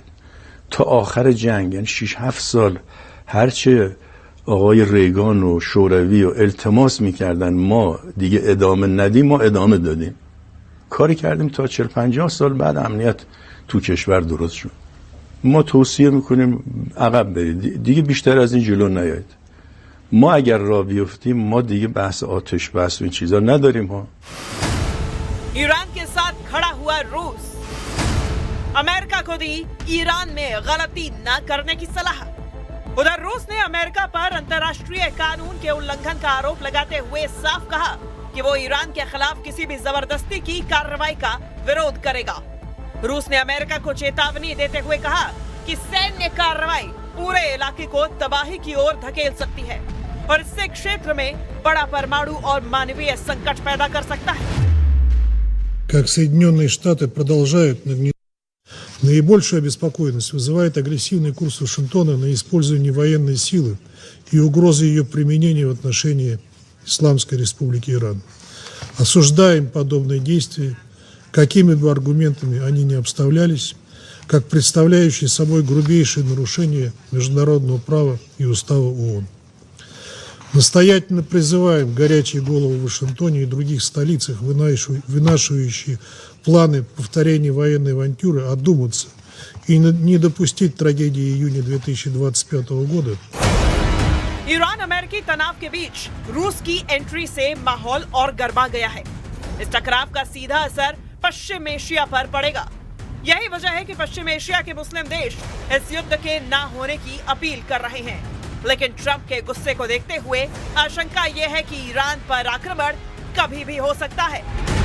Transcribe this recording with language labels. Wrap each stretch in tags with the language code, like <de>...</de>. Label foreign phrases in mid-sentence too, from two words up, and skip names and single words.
<fa>تا آخر جنگ، یعنی 6-7 سال، هرچه آقای ریگان و شوروی و التماس میکردن ما دیگه ادامه ندیم، ما ادامه دادیم. کاری کردیم تا 40-50 سال بعد امنیت تو کشور درست شد. ما توصیه میکنیم عقب برید، دیگه بیشتر از این جلو نیایید. ما اگر راه بیفتیم ما دیگه بحث آتش بس و این چیزا نداریم ها.</fa> <hi>ईरान के साथ खड़ा हुआ रूस। अमेरिका को दी ईरान में गलती न करने की सलाह। उधर रूस ने अमेरिका पर अंतर्राष्ट्रीय कानून के उल्लंघन का आरोप लगाते हुए साफ कहा कि वो ईरान के खिलाफ किसी भी जबरदस्ती की कार्रवाई का विरोध करेगा। रूस ने अमेरिका को चेतावनी देते हुए कहा कि सैन्य कार्रवाई पूरे इलाके को तबाही की ओर धकेल सकती है और इससे क्षेत्र में बड़ा परमाणु और मानवीय संकट पैदा कर सकता है।</hi> <ru>Как Соединенные Штаты продолжают нагнетать, наибольшую обеспокоенность вызывает агрессивный курс Вашингтона на использование военной силы и угрозы ее применения в отношении Исламской Республики Иран. Осуждаем подобные действия, какими бы аргументами они ни обставлялись, как представляющие собой грубейшее нарушение международного права и устава ООН. Настоятельно призываем горячие головы в Вашингтоне и других столицах, вынашивающие планы повторения военной авантюры, одуматься и не допустить трагедии июня 2025 года.</ru> <hi>ईरान अमेरिकी तनाव के बीच रूस की एंट्री से माहौल और गर्मा गया है। इस टकराव का सीधा असर पश्चिम एशिया पर पड़ेगा। यही वजह है कि पश्चिम एशिया के मुस्लिम देश इस युद्ध के ना होने की अपील कर रहे हैं। लेकिन ट्रंप के गुस्से को देखते हुए आशंका यह है कि ईरान पर आक्रमण कभी भी हो सकता है।</hi>